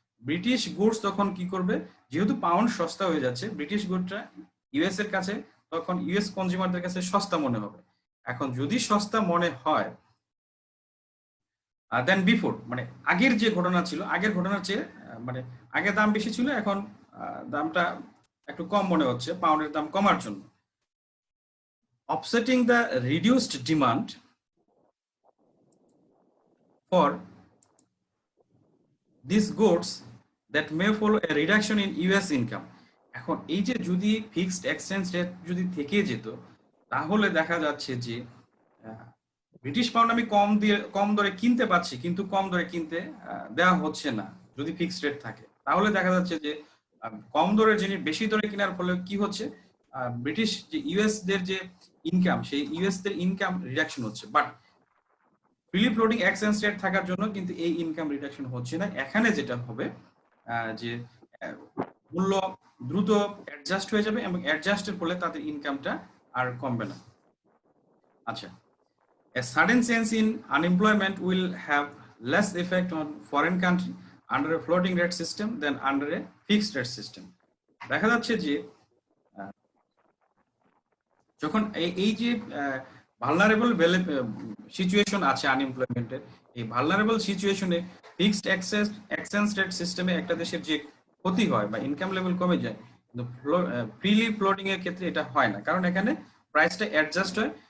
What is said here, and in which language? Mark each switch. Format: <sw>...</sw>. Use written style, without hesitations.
<bn>British goods তখন কি করবে, যেহেতু পাউন্ড সস্তা হয়ে যাচ্ছে, ব্রিটিশ গুডটা ইউএস এর কাছে তখন ইউএস কনজিউমারদের কাছে সস্তা মনে হবে। এখন যদি সস্তা মনে হয় দেন বিফোর, মানে আগের যে ঘটনা ছিল, আগের ঘটনার চেয়ে মানে আগে দাম বেশি ছিল, এখন দামটা একটু কম মনে হচ্ছে পাউন্ডের দাম কমার জন্য।</bn> <en>Offsetting the reduced demand for these goods that may follow a reduction in US income.</en> <bn>এখন এই যে যদি ফিক্সড এক্সচেঞ্জ রেট যদি থেকে যেত, তাহলে দেখা যাচ্ছে যে ব্রিটিশ পাউন্ড আমি কম দরে কিনতে পাচ্ছি, কিন্তু কম দরে কিনতে দেওয়া হচ্ছে না। যদি ফিক্সড রেট থাকে, তাহলে দেখা যাচ্ছে যে কম দরের জিনিস বেশি দরে কেনার ফলে কি হচ্ছে, ব্রিটিশ যে ইউএস দের যে ইনকাম, সেই ইউএস দের ইনকাম রিডাকশন হচ্ছে। But freely floating exchange rate থাকার জন্য কিন্তু এই ইনকাম রিডাকশন হচ্ছে না। এখানে যেটা হবে যে মূল্য দ্রুত অ্যাডজাস্ট হয়ে যাবে এবং অ্যাডজাস্টের ফলে তাদের ইনকামটা আর কমবে না।</bn> <en>আচ্ছা, a sudden change in unemployment will have less effect on foreign country under a floating rate system than under a fixed rate system.</en> <bn>দেখা যাচ্ছে যে যখন এই যে ভালনারেবল সিচুয়েশন আছে আনএমপ্লয়মেন্টের, এই ভালনারেবল সিচুয়েশনে ফিক্সড এক্সচেঞ্জ রেট সিস্টেমে একটা দেশের যে ক্ষতি হয় বা ইনকাম লেভেল কমে যায়, কিন্তু ফ্রিলি ফ্লোটিং এর ক্ষেত্রে এটা হয় না, কারণ এখানে প্রাইসটা অ্যাডজাস্ট হয়।</bn>